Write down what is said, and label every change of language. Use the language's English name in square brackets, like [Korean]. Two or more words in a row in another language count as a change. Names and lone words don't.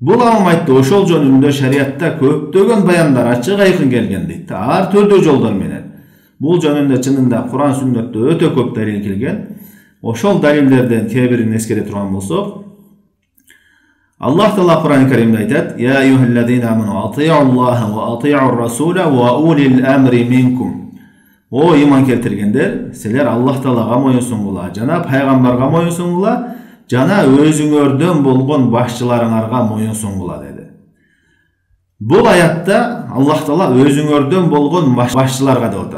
[Kyrgyz] Бул амам айтты, ошол жөнүндө шариатта көптөгөн баяндар ачык айкын келген дейт. Ар түрдүү жолдор менен. Бул жөнүндө чынында Кур'ан сүннөттө өтө көп далил келген. Ошол далилдерден кээ бирин эскере турган болсок, Аллах Таала Кур'ан-ы Каримде айтат: [Arabic] "يا أيها الذين آمنوا أطيعوا الله وأطيعوا الرسول وأولي الأمر منكم." [Kyrgyz] О иман келтиргендер, силер Аллах Таалага моюнсуңгула, жана пайгамбарга моюнсуңгула, жана өзүңөрдөн болгон башчыларыңарга моюнсуңгула деди. Бул аятта Аллах Таала өзүңөрдөн болгон башчыларга деп атат.